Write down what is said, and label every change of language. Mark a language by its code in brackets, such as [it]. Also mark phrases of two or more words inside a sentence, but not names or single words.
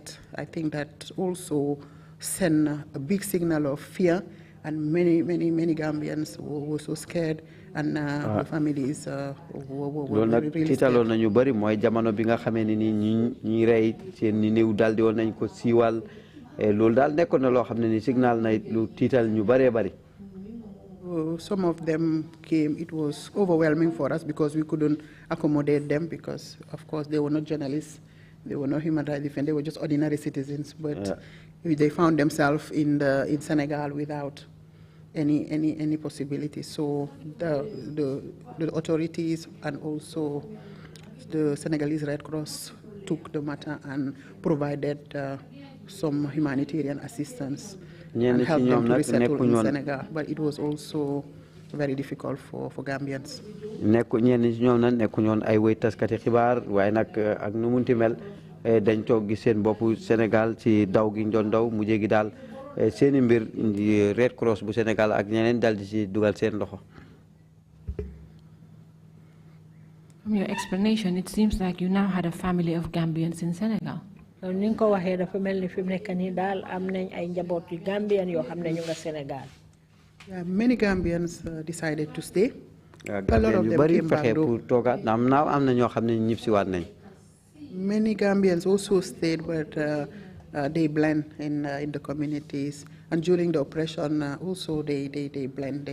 [en] I think that also sent a big signal of fear, and many Gambians were so scared, and the families were really scared. [wo] Loolu nañu bari mooy jamono bi nga xamee ni ñi rey seen ni néew daal di woon nañ ko siiwal loolu daal nekkoon na loo xam ne ni signal na lu tiital ñu bëree bëri. [en] Some of them came. It was overwhelming for us because we couldn't accommodate them, because of course they were not journalists, they were not human rights defenders, they were just ordinary citizens. But they found themselves in Senegal without any possibility. So the authorities and also the Senegalese Red Cross took the matter and provided some humanitarian assistance and help them to resettle in Senegal. But it was also very difficult for Gambians. [wo] ñenn ci ñoom nag nekku ñoon ay wéy taskati xibaar waaye nag ak nu munti mel dañ toog gis seen bopp Sénégal ci daw gi ñu doon daw mu jégi daal seeni mbir Red Cross bu Sénégal ak ñeneen dal di ci dugal seen loxo. [en] From your explanation, it seems like you now had a family of Gambians in Senegal. [wo] Ni ko waxee dafa mel ni fi mu nekk nii daal am nañ ay njaboot yu Gambian yoo xam ne ñu nga Sénégal. [en] Many Gambians decided to stay. A lot of them came back though. Many Gambians also stayed, but they blend in the communities. And during the oppression, also they blend.